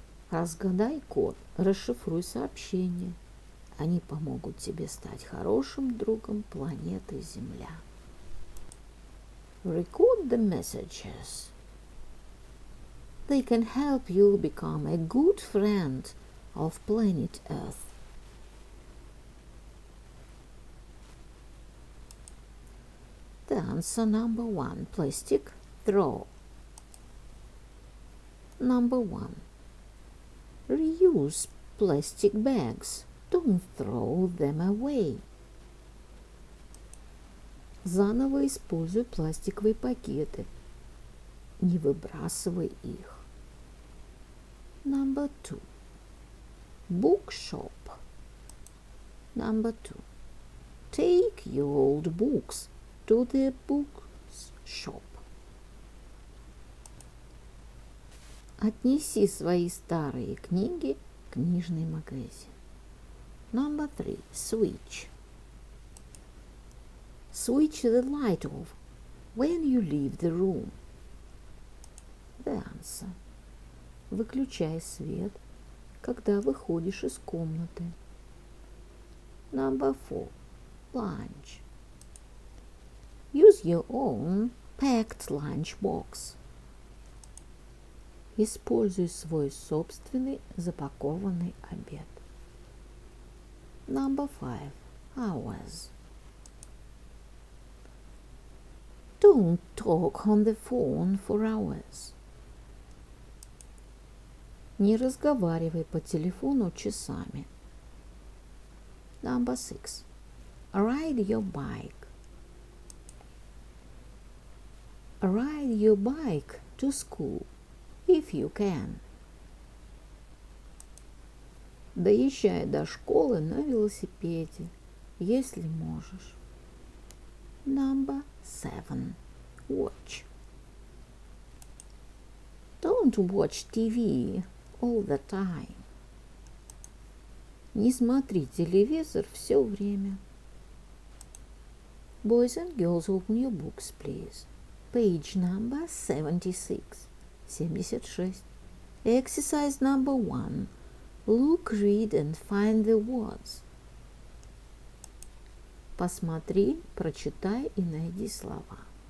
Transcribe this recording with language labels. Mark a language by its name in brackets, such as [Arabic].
[Russian] Разгадай код, расшифруй сообщение. Они помогут тебе стать хорошим другом планеты Земля. [English] Record the messages. They can help you become a good friend of planet Earth. The answer number 1. Plastic, throw. Number 1. Reuse plastic bags. Don't throw them away. [Russian] Заново используй пластиковые пакеты. Не выбрасывай их. [English] Number 2. Bookshop. Number 2. Take your old books to the bookshop. [Russian] Отнеси свои старые книги в книжный магазин. [English] Number 3. Switch. Switch the light off when you leave the room. The answer. [Russian] Выключай свет, когда выходишь из комнаты. [English] Number 4. Lunch. Use your own packed lunch box. [Russian] Используй свой собственный запакованный обед. [English] Number 5. hours. Don't talk on the phone for hours. [Russian] Не разговаривай по телефону часами. [English] Number 6. Ride your bike. Ride your bike to school, if you can. [Russian] Доезжай до школы на велосипеде, если можешь. [English] Number 7. Watch. Don't watch TV all the time. [Russian] Не смотри телевизор все время. [English] Boys and girls, open your books, please. Page number 76. 76. Exercise number 1. Look, read and find the words. [Russian] Посмотри, прочитай и найди слова.